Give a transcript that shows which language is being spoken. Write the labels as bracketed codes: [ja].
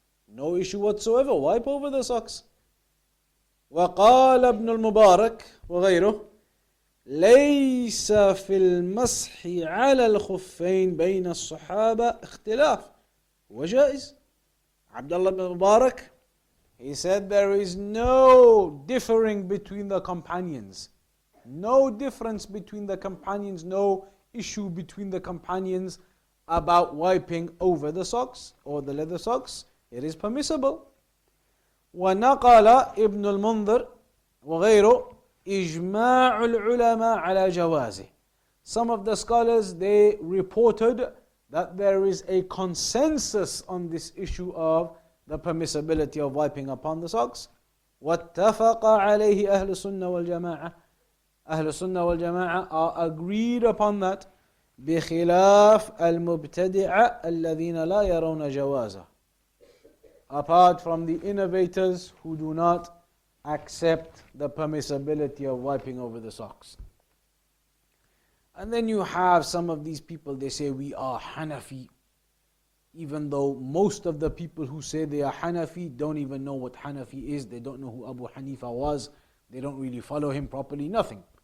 [en] No issue whatsoever. Wipe over the socks. [ar] وقال ابن المبارك وغيره ليس في المسح على الخفين بين الصحابة اختلاف وجائز. [en] Abdullah ibn Mubarak, he said there is no differing between the companions. No difference between the companions, no issue between the companions about wiping over the socks or the leather socks. It is permissible. [ar] ونقل ابن المنذر وغيره إجماع العلماء على جوازه. [en] Some of the scholars, they reported that there is a consensus on this issue of the permissibility of wiping upon the socks. [ar] واتفق عليه أهل السنة والجماعة. أهل السنة والجماعة [en] are agreed upon that. [ar] بخلاف المبتدعة الذين لا يرون جوازه. [en] Apart from the innovators who do not accept the permissibility of wiping over the socks. And then you have some of these people, they say we are Hanafi, even though most of the people who say they are Hanafi don't even know what Hanafi is, they don't know who Abu Hanifa was, they don't really follow him properly, nothing.